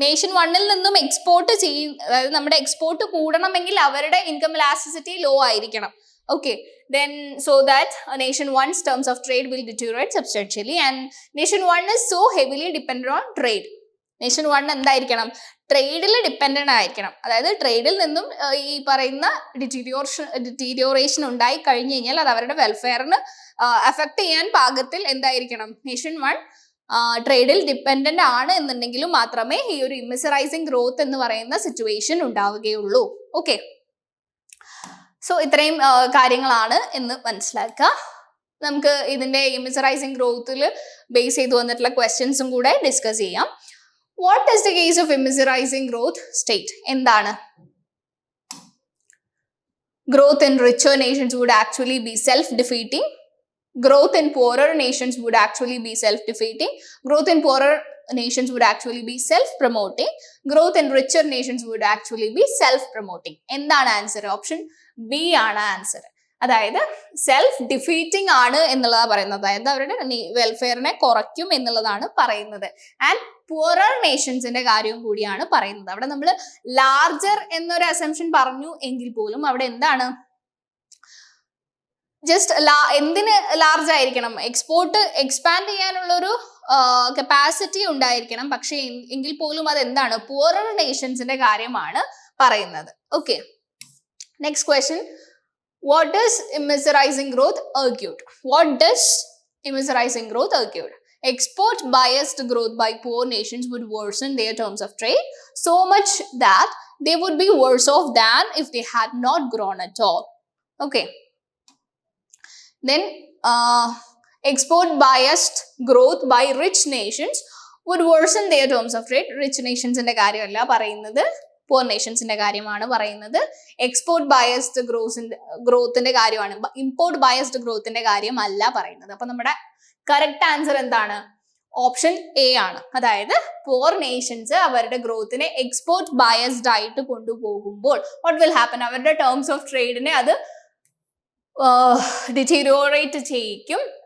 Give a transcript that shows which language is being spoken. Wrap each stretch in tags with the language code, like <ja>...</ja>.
<ml>Nation വണ്ണിൽ നിന്നും export അതായത് നമ്മുടെ എക്സ്പോർട്ട് കൂടണമെങ്കിൽ അവരുടെ ഇൻകം ഇലാസ്റ്റിസിറ്റി ലോ ആയിരിക്കണം.</ml> <en>Okay, then so that nation one's terms of trade will deteriorate substantially, and nation one is so heavily dependent on trade.</en> <ml>Nation one എന്തായിരിക്കണം, ട്രേഡിൽ dependent ആയിരിക്കണം. അതായത് ട്രേഡിൽ നിന്നും ഈ പറയുന്ന ഡിറ്റീരിയോറേഷൻ ഉണ്ടായി കഴിഞ്ഞു കഴിഞ്ഞാൽ അത് അവരുടെ വെൽഫെയറിന് അഫക്ട് ചെയ്യാൻ പാകത്തിൽ എന്തായിരിക്കണം, നേഷൻ വൺ ട്രേഡിൽ ഡിപ്പെൻഡൻ്റ് ആണ് എന്നുണ്ടെങ്കിലും മാത്രമേ ഈ ഒരു ഇമിസറൈസിങ് ഗ്രോത്ത് എന്ന് പറയുന്ന സിറ്റുവേഷൻ ഉണ്ടാവുകയുള്ളൂ. ഓക്കെ, സോ ഇത്രയും കാര്യങ്ങളാണ് എന്ന് മനസ്സിലാക്കുക. നമുക്ക് ഇതിന്റെ ഇമിസറൈസിങ് ഗ്രോത്തിൽ ബേസ് ചെയ്ത് വന്നിട്ടുള്ള ക്വസ്റ്റ്യൻസും കൂടെ ഡിസ്കസ് ചെയ്യാം.</ml> <en>What is the case of immiserizing growth state?</en> <ml>എന്താണ്?</ml> <en>Growth in richer nations would actually be self-defeating. Growth in poorer nations would actually be self-defeating. Growth in poorer nations would actually be self-promoting. Growth in richer nations would actually be self-promoting.</en> <ml>എന്താണ് answer? Option B ആണ് answer. അതായത് self defeating ആണ് എന്നുള്ളതാണ് പറയുന്നത്. അതായത് അവരുടെ വെൽഫെയറിനെ കുറയ്ക്കും എന്നുള്ളതാണ് പറയുന്നത്. ആൻഡ് പുവറർ നേഷൻസിന്റെ കാര്യവും കൂടിയാണ് പറയുന്നത്. അവിടെ നമ്മൾ ലാർജർ എന്നൊരു അസംഷൻ പറഞ്ഞു എങ്കിൽ പോലും അവിടെ എന്താണ്, ജസ്റ്റ് എന്തിന് ലാർജ് ആയിരിക്കണം, എക്സ്പോർട്ട് എക്സ്പാൻഡ് ചെയ്യാനുള്ളൊരു കപ്പാസിറ്റി ഉണ്ടായിരിക്കണം. പക്ഷെ എങ്കിൽ പോലും അത് എന്താണ്, പുവറർ നേഷൻസിന്റെ കാര്യമാണ് പറയുന്നത്.</ml> <en>Okay, next question. What does immiserizing growth argued? What does immiserizing growth argued? Export biased growth by poor nations would worsen their terms of trade so much that they would be worse off than if they had not grown at all. Okay. Then export biased growth by rich nations would worsen their terms of trade.</en> <ml>Rich nations ന്റെ കാര്യമല്ല പറയുന്നത്, poor നേഷൻസിന്റെ കാര്യമാണ് പറയുന്നത്. Export biased ഗ്രോത്തിന്റെ കാര്യമാണ്, import biased ഗ്രോത്തിന്റെ കാര്യമല്ല പറയുന്നത്. അപ്പൊ നമ്മുടെ കറക്റ്റ് ആൻസർ എന്താണ്? ഓപ്ഷൻ എ ആണ്. അതായത് പോർ നേഷൻസ് അവരുടെ ഗ്രോത്തിനെ എക്സ്പോർട്ട് ബയസ്ഡ് ആയിട്ട് കൊണ്ടുപോകുമ്പോൾ</ml> <en>what will happen,</en> <ml>അവരുടെ ടേംസ് ഓഫ് ട്രേഡിനെ അത് ഡിറ്റീരിയോറേറ്റ് ചെയ്യിക്കും.</ml>